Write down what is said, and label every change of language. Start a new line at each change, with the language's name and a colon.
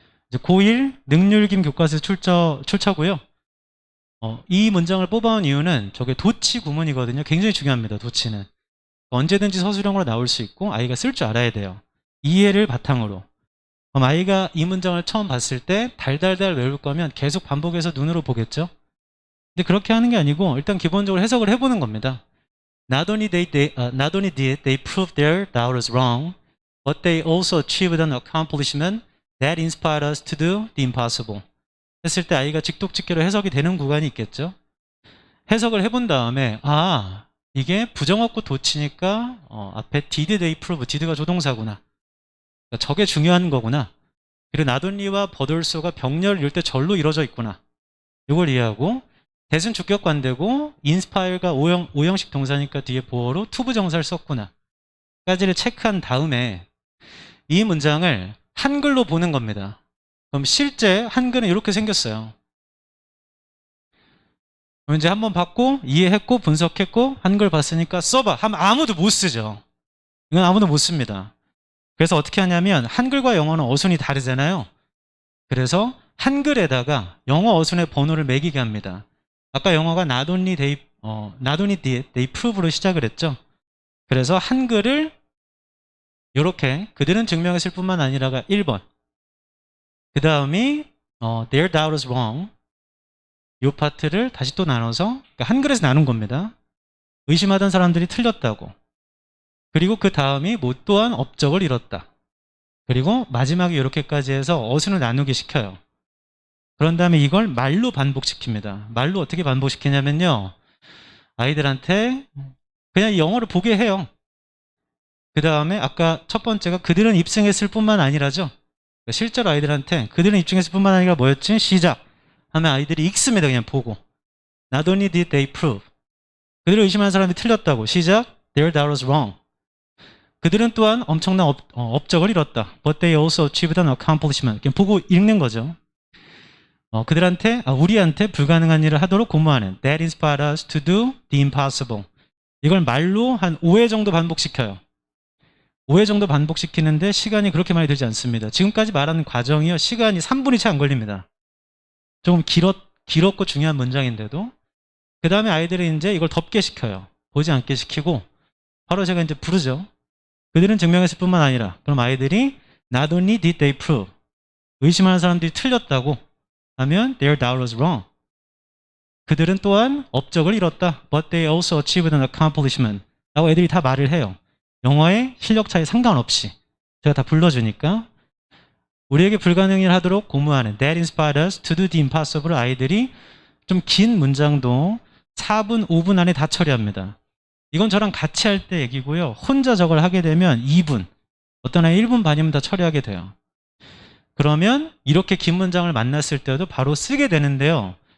Korean: 이제 고1 능률김 교과서 출처고요. 이 문장을 뽑아온 이유는 저게 도치 구문이거든요. 굉장히 중요합니다. 도치는 언제든지 서술형으로 나올 수 있고 아이가 쓸 줄 알아야 돼요. 이해를 바탕으로. 그럼 아이가 이 문장을 처음 봤을 때 달달달 외울 거면 계속 반복해서 눈으로 보겠죠. 근데 그렇게 하는 게 아니고 일단 기본적으로 해석을 해보는 겁니다.
English: Not only did they prove their doubts wrong, but they also achieved an accomplishment that inspired us to do the impossible.
Korean: 했을 때 아이가 직독직계로 해석이 되는 구간이 있겠죠. 해석을 해본 다음에 이게 부정어구 도치니까 앞에
English: did they prove,
Korean: did가 조동사구나. 그러니까 저게 중요한 거구나. 그리고 not only와 but also가 병렬 이럴 때 절로 이루어져 있구나. 이걸 이해하고 대순 주격관대고 inspire가 오형식 동사니까 뒤에 보어로 투부정사를 썼구나 까지를 체크한 다음에 이 문장을 한글로 보는 겁니다. 그럼 실제 한글은 이렇게 생겼어요. 그럼 이제 한번 봤고 이해했고 분석했고 한글 봤으니까 써봐 하면 아무도 못 쓰죠. 이건 아무도 못 씁니다. 그래서 어떻게 하냐면 한글과 영어는 어순이 다르잖아요. 그래서 한글에다가 영어 어순의 번호를 매기게 합니다. 아까 영어가
English: not only did they prove
Korean: 로 시작을 했죠. 그래서 한글을 이렇게 그들은 증명했을 뿐만 아니라가 1번. 그 다음이
English: their doubt was wrong.
Korean: 이 파트를 다시 또 나눠서 그러니까 한글에서 나눈 겁니다. 의심하던 사람들이 틀렸다고. 그리고 그 다음이 뭐 또한 업적을 이뤘다. 그리고 마지막에 이렇게까지 해서 어순을 나누게 시켜요. 그런 다음에 이걸 말로 반복시킵니다. 말로 어떻게 반복시키냐면요. 아이들한테 그냥 영어를 보게 해요. 그 다음에 아까 첫 번째가 그들은 입증했을 뿐만 아니라죠. 실제로 아이들한테 그들은 입증했을 뿐만 아니라 뭐였지? 시작 하면 아이들이 읽습니다. 그냥 보고.
English: Not only did they prove.
Korean: 그들을 의심하는 사람이 틀렸다고. 시작.
English: Their doubt was wrong.
Korean: 그들은 또한 엄청난 업적을 이뤘다.
English: But they also achieved an accomplishment.
Korean: 그냥 보고 읽는 거죠. 그들한테 우리한테 불가능한 일을 하도록 고무하는
English: That inspired us to do the impossible.
Korean: 이걸 말로 한 5회 정도 반복시켜요. 5회 정도 반복시키는데 시간이 그렇게 많이 들지 않습니다. 지금까지 말하는 과정이요. 시간이 3분이 채 안 걸립니다. 조금 길었고 중요한 문장인데도 그 다음에 아이들이 이제 이걸 덮게 시켜요. 보지 않게 시키고 바로 제가 이제 부르죠. 그들은 증명했을 뿐만 아니라 그럼 아이들이
English: not only did they prove
Korean: 의심하는 사람들이 틀렸다고 하면
English: their doubt was wrong.
Korean: 그들은 또한 업적을 이뤘다.
English: But they also achieved an accomplishment.
Korean: 라고 애들이 다 말을 해요. 영어의 실력 차이 상관없이. 제가 다 불러주니까. 우리에게 불가능한 일을 하도록 고무하는
English: That inspired us to do the impossible.
Korean: 아이들이 좀 긴 문장도 4분, 5분 안에 다 처리합니다. 이건 저랑 같이 할 때 얘기고요. 혼자 저걸 하게 되면 2분, 어떤 아이 1분 반이면 다 처리하게 돼요. 그러면 이렇게 긴 문장을 만났을 때도 바로 쓰게 되는데요.